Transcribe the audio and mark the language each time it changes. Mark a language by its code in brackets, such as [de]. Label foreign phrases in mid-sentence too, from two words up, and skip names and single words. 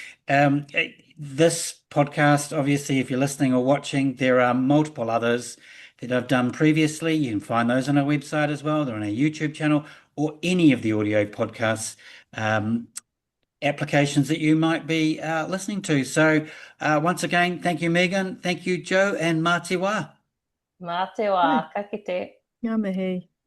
[en] This podcast, obviously, if you're listening or watching, there are multiple others that I've done previously. You can find those on our website as well. They're on our YouTube channel or any of the audio podcasts applications that you might be listening to. So once again, thank you, Megan. Thank you, Joe, and [mi] mā te wā. Mā te wā, ka kite. Ngā mihi.